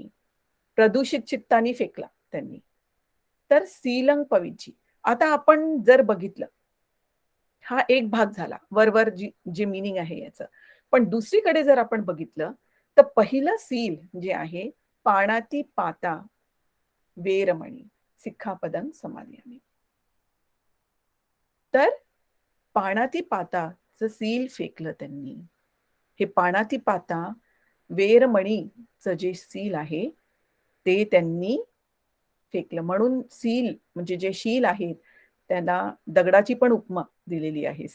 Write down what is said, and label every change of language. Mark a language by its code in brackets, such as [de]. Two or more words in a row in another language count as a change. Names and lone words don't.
[mr] प्रदूषित चित्तानी फेकला त्यांनी. [pi] तर सीलंग पविची. [mr] आता आपण जर बघितलं, हा एक भाग झाला. वर जे मीनिंग आहे याचं. पण दुसरीकडे जर आपण बघितलं, तर पहिलं सील जे आहे, [pi] पाणाती पाता वेरमणी सिक्खापदं समादियामी. [mr] तर पाणाती पाताचं सील फेकलं त्यांनी. हे [pi] पाणाती पाता [mr] वेरमणीचं जे सील आहे, ते त्यांनी फेकलं. म्हणून सील म्हणजे जे शील आहेत, त्याला दगडाची पण उपमा दिलेली आहे.